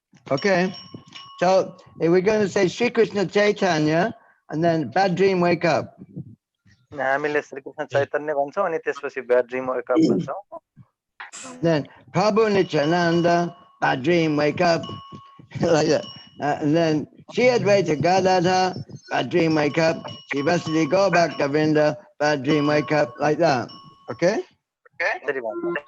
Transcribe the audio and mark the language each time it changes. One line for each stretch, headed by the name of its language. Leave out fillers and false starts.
English: Okay, so we're going to say Sri Krishna Chaitanya and then bad dream wake up.
Nepali: हामीले श्री कृष्ण चैतन्य भन्छौँ अनि त्यसपछि
English: bad dream wake up
Nepali: भन्छौँ
English: Then Prabhu Nityananda, bad dream wake up. Like that. And then Shri Advaita Gadadha, bad dream wake up. Shri Vasudeva go back Govinda, bad dream wake up. Like that. Okay?
Nepali: त्यसरी भन्छ